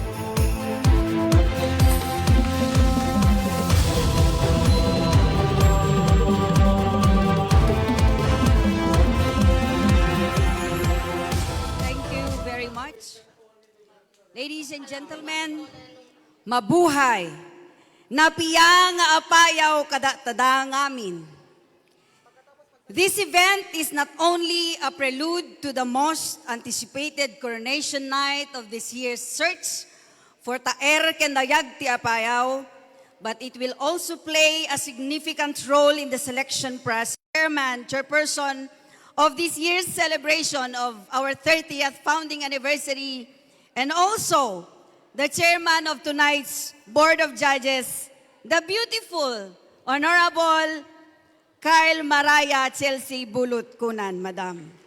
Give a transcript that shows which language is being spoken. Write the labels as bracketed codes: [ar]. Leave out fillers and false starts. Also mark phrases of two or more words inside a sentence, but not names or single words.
[en] Thank you very much. Ladies and gentlemen, mabuhay. [ilo] Napiya nga Apayao kada tada ngamin. [en] This event is not only a prelude to the most anticipated coronation night of this year's search for Taer ken Dayag ti Apayao, but it will also play a significant role in the selection process. Chairperson of this year's celebration of our 30th founding anniversary, and also the chairman of tonight's Board of Judges, the beautiful, Honorable Kyle Maraya Chelsea Bulut Kunan, Madam.